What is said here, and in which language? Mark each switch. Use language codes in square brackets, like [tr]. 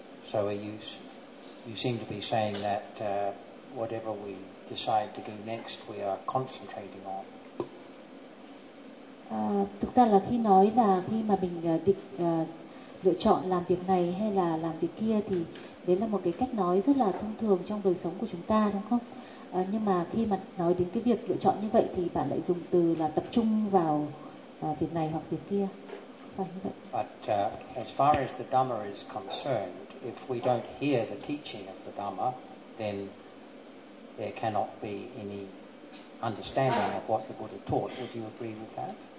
[en] So you seem to be saying that whatever we decide to do next, we are concentrating on. [vi] Thực ra là khi nói là khi mà mình định lựa chọn làm việc này hay là làm việc kia thì đấy là một cái cách nói rất là thông thường trong đời sống của chúng ta, đúng không? Nhưng mà khi mà nói đến cái việc lựa chọn như vậy thì bạn lại dùng từ là tập trung vào việc này hoặc việc kia. [en] But as far as the Dhamma is concerned, if we don't hear the teaching of the Dhamma, then there cannot be any understanding of what the Buddha taught. Would you agree with that?